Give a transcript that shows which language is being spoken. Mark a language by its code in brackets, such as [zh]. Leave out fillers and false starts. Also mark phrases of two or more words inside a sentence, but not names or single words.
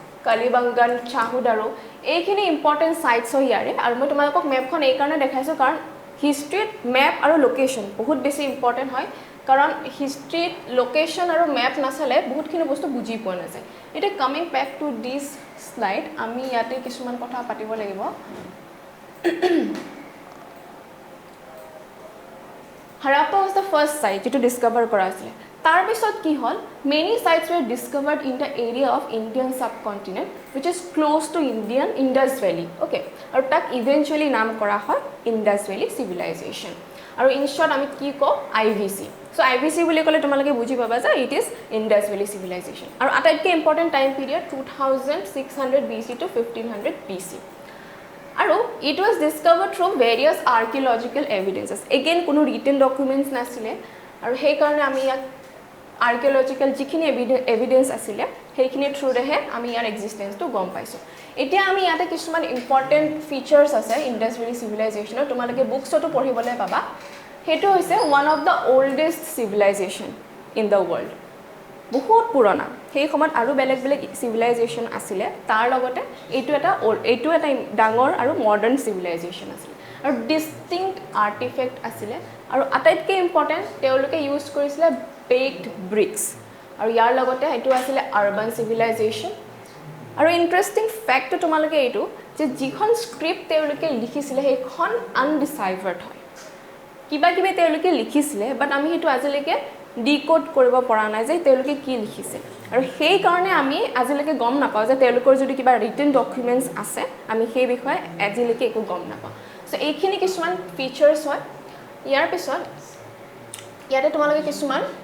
[as] কালিবাংগান চাহুদাৰো এইখিনি [en] important sites [as] হয় ইয়াৰে আৰু মই তোমালোকক মেপখন এই কাৰণে দেখাইছোঁ কাৰণ হিষ্ট্ৰীত মেপ আৰু লোকেশ্যন বহুত বেছি ইম্পৰ্টেণ্ট হয় কাৰণ হিষ্ট্ৰীত লোকেশ্যন আৰু মেপ নাচালে বহুতখিনি বস্তু বুজি পোৱা নাযায় এতিয়া [en] coming back to this slide [as] আমি ইয়াতে কিছুমান কথা পাতিব লাগিব [en] Harappa was the first site to discover [as] কৰা আছিল তাৰ পিছত কি হল [en] many sites were discovered in the area of Indian subcontinent which is close to Indus Valley okay [as] আৰু তাক eventually নাম কৰা হয় [en] Indus Valley civilization আৰু in short [as] আমি কি কও [en] IVC so IVC [as] বুলি ক'লে তোমালোকে বুজি পাবা যে [en] it is Indus Valley civilization [as] আৰু আটাইতকৈ [en] important time period 2600 BC to 1500 BC আৰু it was discovered from various archaeological evidences again কোনো written documents নাছিলে আৰু সেই কাৰণে আমি ইয়াক archaeological যিখিনি evidence আছিলে সেইখিনি থ্ৰু ৰেহে আমি ইয়াৰ এক্সিস্টেন্স টো গম পাইছো এতিয়া আমি ইয়াতে কিছুমান important features আছে [as] Indus Valley civilization তোমালোকে বুকছটো পঢ়িবলৈ পাবা হেতু হৈছে [en] one of the oldest civilization in the world [as] বহুত পুৰণা সেই সময়ত আৰু বেলেগ বেলেগ civilization আছিল তাৰ লগতে এইটো এটা ডাঙৰ আৰু [en] modern civilization [as] আছিল আৰু [en] distinct artifact [as] আছিল আৰু আটাইতকৈ ইম্পৰ্টেন্ট তেওঁলোকে ইউজ কৰিছিল [en] baked bricks [as] আৰু ইয়াৰ লগতে এইটো আছিল [en] urban civilization [as] আৰু [en] interesting fact [as] তোমালোকে এইটো যে যিখন স্ক্ৰিপ্ট তেওঁলোকে লিখিছিল সেইখন আনডিসাইফাৰ্ড হয় কিবা কিবা তেওঁলোকে লিখিছিল বাট আমি হেতু আজিলৈকে ডিকোড কৰিব পৰা নাই যে তেওঁলোকে কি লিখিছে আৰু সেই কাৰণে আমি আজিলৈকে গম নাপাও যে তেওঁলোকৰ যদি কিবা [en] written documents [as] আছে আমি সেই বিষয়ে আজিলৈকে একো গম নাপাও সো এইখিনি কিছুমান ফিচাৰ্স হয় ইয়াৰ পিছত ইয়াতে তোমালোকে কিছুমান